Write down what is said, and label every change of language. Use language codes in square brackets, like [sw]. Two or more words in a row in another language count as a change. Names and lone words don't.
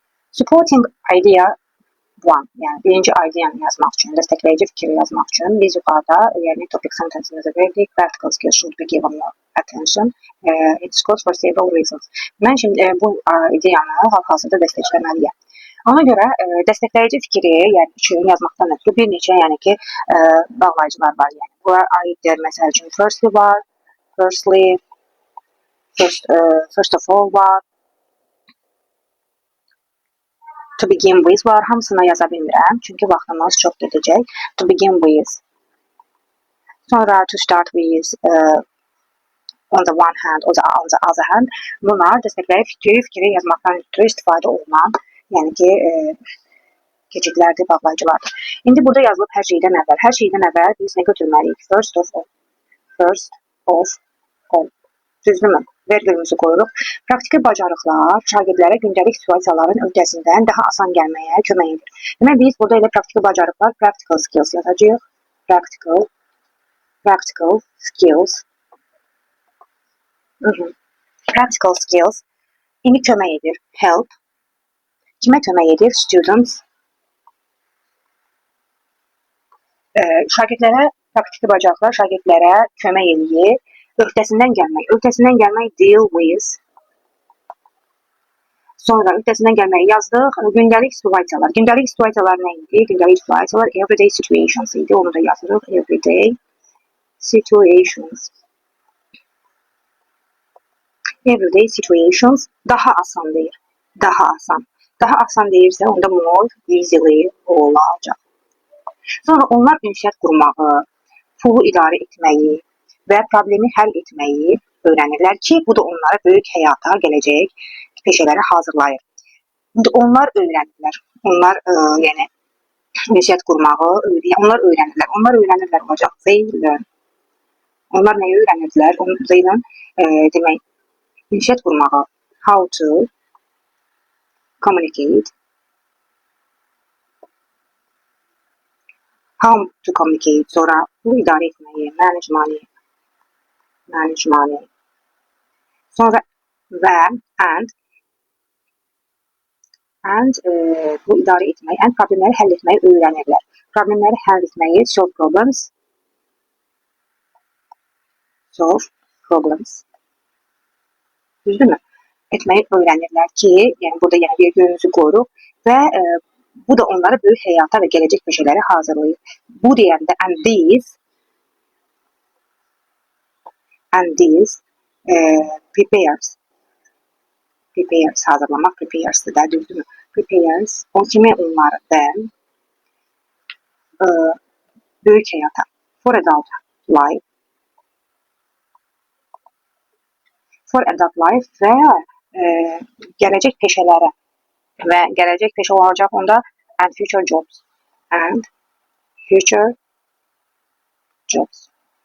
[en] Supporting idea one, [az] yani birinci ideyanı yazmaq üçün, dəstəkləyici fikri yazmaq üçün biz yuxarıda yəni [en] topic sentence'imizi [az] verdik. [en] Practical skills should be given more attention. It's good for several reasons. [az] Mən şimdi bu ideyanı hal-hazırda dəstəkləməliyəm. Ona görə dəstəkləyici fikri, yəni üçün yazmaqdan ötürü bir neçə yəni ki bağlayıcılar var. Yəni bura aiddir. Məsəl üçün firstly var, [en] first of all var. To begin with var. [az] Hamısına yaza bilmirəm. Çünki vaxtımız çox gedəcək. [en] To begin with. Sonra to start with. On the one hand, on the other hand. [az] Bunlar dəstəkləyici fikri yazmaqdan ötürü istifadə olunan, yəni ki keçidlərdir, bağlayıcılardır. İndi burada yazılıb hər şeydən əvvəl biz nə götürməliyik? [en] First of all. [az] Düzdürmü? Vergülümüzü qoyuruq. Praktiki bacarıqlar şagirdlərə gündəlik situasiyaların öhdəsindən daha asan gəlməyə kömək edir. Demək, biz burada elə praktiki bacarıqlar, [en] practical skills yazacağıq. Practical skills. Practical skills. [az] İndi kömək edir. Help. Kimə kömək edir? Students. Şagirdlərə praktiki bacarıqlar şagirdlərə kömək edir. Öhdəsindən gəlmək [en] deal with. [az] Sonra öhdəsindən gəlməyi yazdıq. Gündəlik situasiyalar nə idi? Gündəlik situasiyalar [en] everyday situations [az] idi. Onu da yazırıq. [en] Everyday situations. Everyday situations [az] daha asan deyir. Daha asan deyirsə onda [en] more easily [az] olacaq. Sonra onlar ünsiyyət qurmağı, pulu idarə etməyi və problemi həll etməyi öyrənirlər ki, bu da onlara böyük həyata gələcək peşələrə hazırlayır. Onlar öyrənirlər. Onlar yəni ünsiyyət qurmağı, onlar öyrənirlər olacaq. Onlar nəyi öyrənirdilər? Demək, ünsiyyət qurmağı. [en] How to communicate. [az] Sonra pulu idarə etməyi, [en] manage money. [az] Sonra və bu idarə etməyi, problemləri həll etməyi öyrənirlər. Problemləri həll etməyi, [en] solve problems. [az] Düzdürmü? Etməyi öyrənirlər ki, yəni burada yəni vergülümüzü qoyuruq və bu da onları böyük həyata və gələcək peşələrə hazırlayır. Bu deyəndə [en] and these prepares [az] hazırlamaq, prepares'dır da, düzdürmü? Prepares, o kimi onları da böyük həyata, [en] for adult life [az] və gələcək peşələrə və gələcək peşə olacaq onda [en] and future jobs.